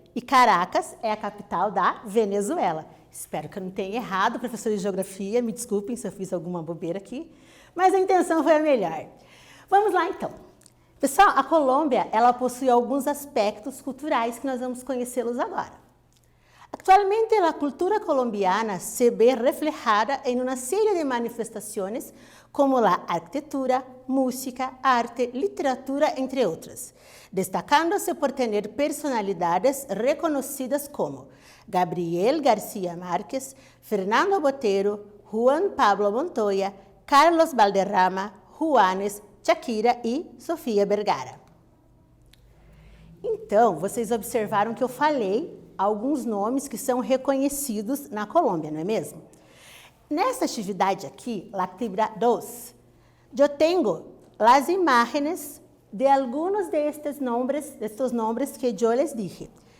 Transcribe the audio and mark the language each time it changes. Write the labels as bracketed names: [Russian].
[Portuguese] E Caracas é a capital da Venezuela. Espero que eu não tenha errado, professor de geografia. Me desculpem se eu fiz alguma bobeira aqui. Mas a intenção foi a melhor. Vamos lá, então. Pessoal, a Colômbia, ela possui alguns aspectos culturais que nós vamos conhecê-los agora. [Spanish] Actualmente, la cultura colombiana se ve reflejada en una serie de manifestaciones como la arquitectura, música, arte, literatura, entre otras, destacándose por tener personalidades reconocidas como Gabriel García Márquez, Fernando Botero, Juan Pablo Montoya, Carlos Valderrama, Juanes, Shakira e Sofia Vergara. [Portuguese] Então, vocês observaram que eu falei alguns nomes que são reconhecidos na Colômbia, não é mesmo? Nesta atividade aqui, [Spanish] la actividad 2, [Portuguese] eu tenho as imagens de alguns destes nomes que eu [Spanish] les dije.